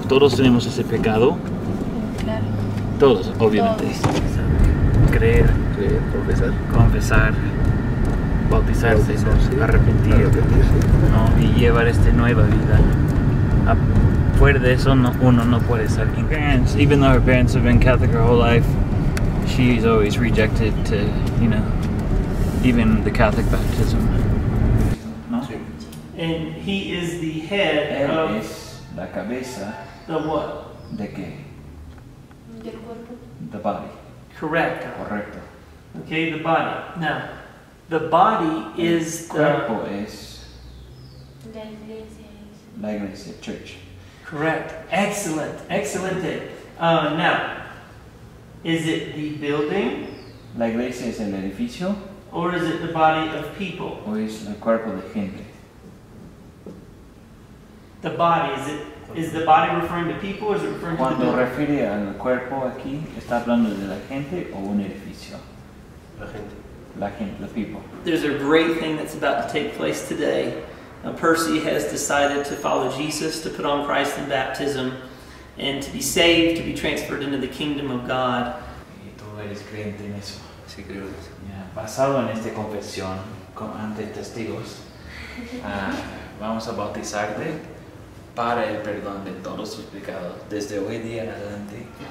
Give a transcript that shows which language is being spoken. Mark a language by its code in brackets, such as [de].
[es] Todos tenemos ese pecado. Claro. Todos, obviamente. Creer, confesar, bautizarse, arrepentir, ¿no? Y llevar esta nueva vida. Fuera de eso, uno no puede ser. [en] Parents, even though her parents have been Catholic her whole life, she's always rejected to, even the Catholic baptism. [es] ¿No? [en] And he is the head [es] Él [en] of [es] es la cabeza [en] the what? [es] de qué? Del cuerpo. [en] The body. Correct. [es] Correcto. [en] Okay, the body. Now, the body is the... [es] Cuerpo es La iglesia es. la iglesia, church. [en] Correct. Excellent. Excelente. Now, is it the building? [es] La iglesia es el edificio [en] Or is it the body of people? [es] o es el cuerpo de gente. [en] The body, is the body referring to people or is it referring to the [es] Cuando [en] building? [es] refiere al cuerpo aquí, ¿está hablando de la gente o un edificio? La gente. La gente, [en] the people. There's a great thing that's about to take place today. Percy has decided to follow Jesus, to put on Christ in baptism, and to be saved, to be transferred into the kingdom of God. [es] Y tú eres creyente en eso. Sí, creo que sí. Basado en esta confesión ante testigos, vamos a bautizarte para el perdón de todos tus pecados desde hoy día en adelante.